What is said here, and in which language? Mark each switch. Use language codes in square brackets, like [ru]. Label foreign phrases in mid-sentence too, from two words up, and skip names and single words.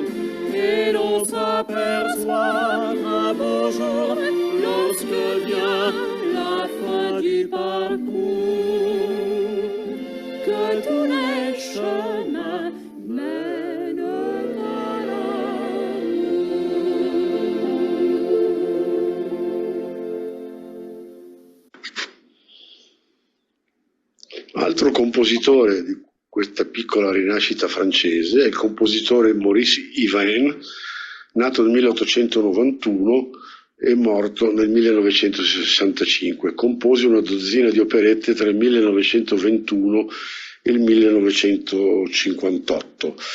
[fr] Et l'on s'aperçoit un beau jour lorsque vient la fin du parcours, que tous les chemins mènent à l'amour. [it] Altro compositore di questa piccola rinascita francese è il compositore Maurice Yvain, nato nel 1891 e morto nel 1965. Compose una dozzina di operette tra il 1921 e il 1958.